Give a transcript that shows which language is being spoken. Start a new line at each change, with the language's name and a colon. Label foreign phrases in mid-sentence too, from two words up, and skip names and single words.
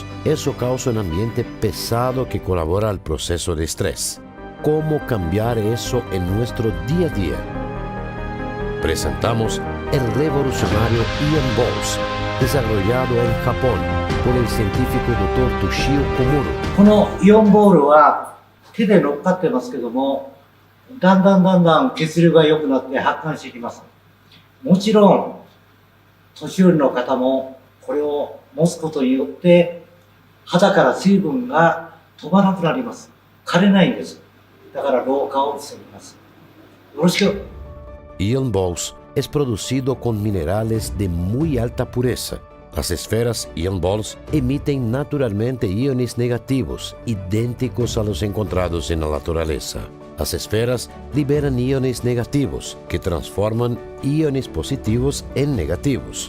Spanish: Eso causa un ambiente pesado que colabora al proceso de estrés. ¿Cómo cambiar eso en nuestro día a día? Presentamos el revolucionario Ion Balls, desarrollado en Japón por el científico Dr. Toshio Komuro.
Japanese: このイオンボールは手で乗っかってますけども、だんだん血流が良くなって発汗してきます。もちろん年寄りの方もこれを持つことによって肌から水分が飛ばなくなります。枯れないんです。だから老化を防ぎます。よろしく。
Spanish: Ion Balls es producido con minerales de muy alta pureza. Las esferas Ion Balls emiten naturalmente iones negativos, idénticos a los encontrados en la naturaleza. Las esferas liberan iones negativos, que transforman iones positivos en negativos.